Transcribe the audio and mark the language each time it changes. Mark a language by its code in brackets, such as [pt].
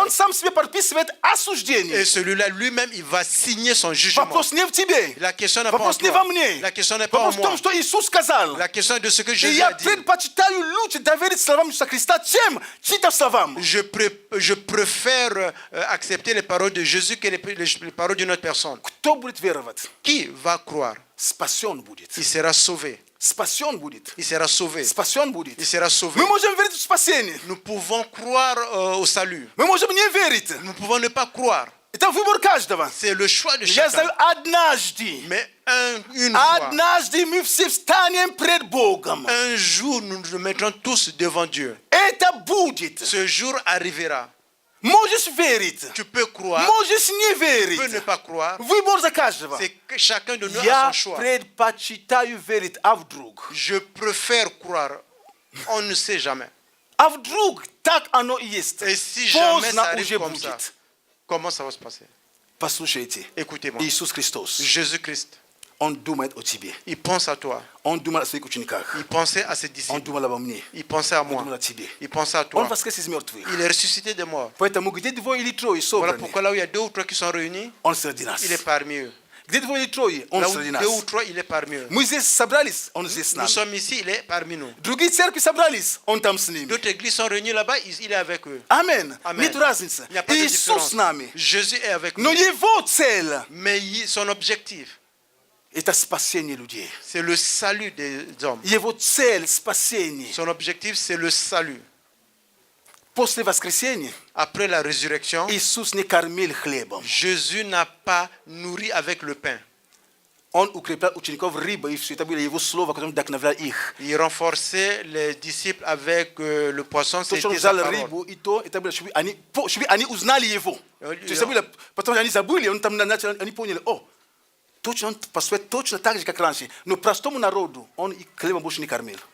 [ru] он сам себе подписывает осуждение. [fr] et celui-là lui-même, il va signer son jugement. [ru] Вопрос не в тебе. [fr] La question n'est pas en [ru] Вопрос не [fr] toi. [ru] во мне. [fr] La question n'est pas en [ru] Вопрос в том, [fr] moi. [ru] что Иисус сказал. [fr] La question est de ce que [ru] И [fr] Jésus [ru] я [fr] a dit. [ru] предпочитаю лучше доверить словам Иисуса Христа, чем чьим-то словам. [fr] Je préfère accepter les paroles de Jésus que les paroles d'une autre personne. [ru] Кто будет веровать, [fr] Qui va croire? [ru] спасен будет. [fr] Il sera sauvé. [ru] Спасен будет. [fr] Il sera sauvé. [ru] Спасен будет. [fr] Il sera sauvé. [ru] Мы можем верить в спасение. [fr] Nous pouvons croire au salut. [ru] Мы можем не верить. [fr] Nous pouvons ne pas croire. [ru] Это выбор каждого. [fr] C'est le choix de [ru] Я [fr] chacun. [ru] знаю, однажды, [fr] Mais une fois, [ru] однажды мы все встанем пред Богом. [fr] un jour, nous nous mettrons tous devant Dieu. [ru] Это будет. [fr] Ce jour arrivera. [ru] Можешь верить. [fr] Tu peux croire, [ru] Можешь не [fr] tu peux ne [ru] верить. [fr] pas croire. [ru] Выбор за каждого. [fr] C'est que chacun de nous a [ru] Я [fr] son choix. [ru] предпочитаю верить, а вдруг? [fr] Je préfère croire. On ne sait jamais. [ru] А вдруг так оно и есть? [fr] Et si jamais ça [ru] Поздно [fr] arrive [ru] уже [fr] comme ça, [ru] будет. [fr] comment ça va se passer? [ru] Послушайте, [fr] Écoutez-moi. [ru] Иисус Христос, [fr] Jésus-Christ, [ru] Он думает о тебе. [fr] il pense à toi. [ru] Он думал о своих учениках. [fr] Il pensait à ses [ru] Он [fr] disciples. [ru] думал обо мне. [fr] Il pensait à [ru] Он [fr] moi. [ru] думал о тебе. [fr] Il pensait à [ru] Он [fr] toi. [ru] воскрес из мертвых. [fr] Il est ressuscité de mort. [ru] Поэтому где двое или трое [fr] Voilà [ru] собраны, [fr] pourquoi là où il y a deux ou trois qui sont réunis, [ru] Он среди нас. [fr] il est parmi eux. [ru] Где двое или трое, Он [fr] Là où [ru] среди нас. [fr] deux ou trois, il est parmi eux. [ru] Мы здесь собрались, Он здесь с [fr] Nous [ru] нами. [fr] sommes ici, il est parmi nous. [ru] Другие церкви собрались, Он там с ними. [fr] D'autres églises sont réunies là-bas, il est avec eux. [ru] Амин. [fr] Amen. [ru] Нет разницы. [fr] Il n'y a pas de [ru] Иисус [fr] différence. [ru] с нами. [fr] Jésus est avec [ru] Но [fr] nous. [ru] Его цель [fr] Mais son objectif, [ru] – это спасение людей. [fr] c'est le salut des hommes. [ru] Его цель – спасение. [fr] Son objectif, c'est le salut. [ru] После воскресения [fr] Après la résurrection, [ru] Иисус не кормил хлебом. [fr] Jésus n'a pas nourri avec le pain. [ru] Он укреплял учеников рыбой, и все это было Его слово, которое вдохновляло их. [fr] Il renforçait les disciples avec le poisson, [ru] То, что он [fr] c'était sa [ru] взял [fr] parole. [ru] рыбу, и то, это было, чтобы они узнали Его. То есть это было, потом они забыли, он там начал, они поняли, точно он поступает точно так же, как раньше. Но простому народу он и хлебом больше не кормил.